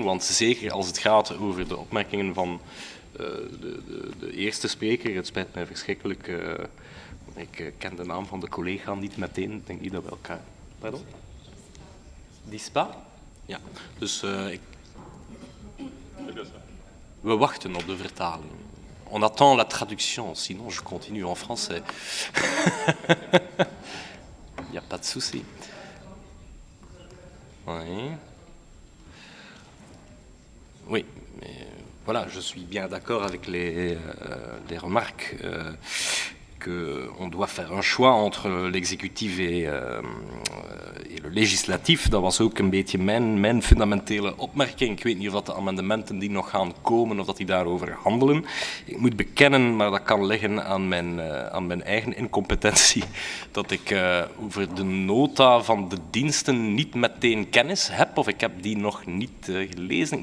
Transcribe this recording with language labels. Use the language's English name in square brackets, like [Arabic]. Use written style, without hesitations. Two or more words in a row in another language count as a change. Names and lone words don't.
[Dutch] Want zeker als het gaat over de opmerkingen van de eerste spreker, het spijt mij verschrikkelijk, ik ken de naam van de collega niet meteen, ik denk niet dat we elkaar... Pardon? Dispa? Ja, dus we wachten op de vertaling. [French] On attend la traduction, sinon je continue en français. Il n'y a pas de souci. Oui. Oui, mais voilà, je suis bien d'accord avec les remarques qu'on doit faire un choix entre l'exécutif et le legislatief. [Dutch] Dat was ook een beetje mijn fundamentele opmerking. Ik weet niet of dat de amendementen die nog gaan komen, of dat die daarover handelen. Ik moet bekennen, maar dat kan liggen aan mijn eigen incompetentie, dat ik over de nota van de diensten niet meteen kennis heb, of ik heb die nog niet gelezen.